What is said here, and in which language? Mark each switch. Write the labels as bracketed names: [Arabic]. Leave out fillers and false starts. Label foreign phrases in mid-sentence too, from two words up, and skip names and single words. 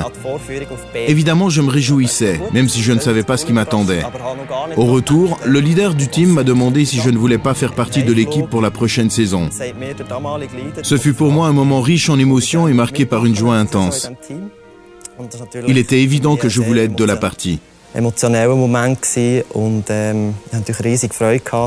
[French] Évidemment, je me réjouissais, même si je ne savais pas ce qui m'attendait. Au retour, le leader du team m'a demandé si je ne voulais pas faire partie de l'équipe pour la prochaine saison. Ce fut pour moi un moment riche en émotions et marqué par une joie intense. Il était évident que je voulais être de la partie. [German] Emotioneller Moment und ich hatte natürlich riesig Freude gehabt.